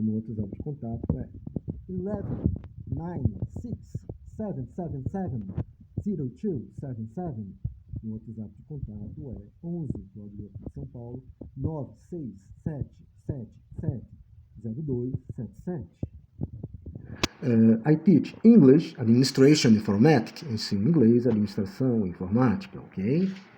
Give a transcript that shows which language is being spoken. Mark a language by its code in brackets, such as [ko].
[pt] Meu WhatsApp de contato é 119677700277. Meu WhatsApp de contato é 11, código aqui de São Paulo, 967770277. [en] I teach English, Administration, Informatics. [pt] Ensino inglês, administração, informática, ok?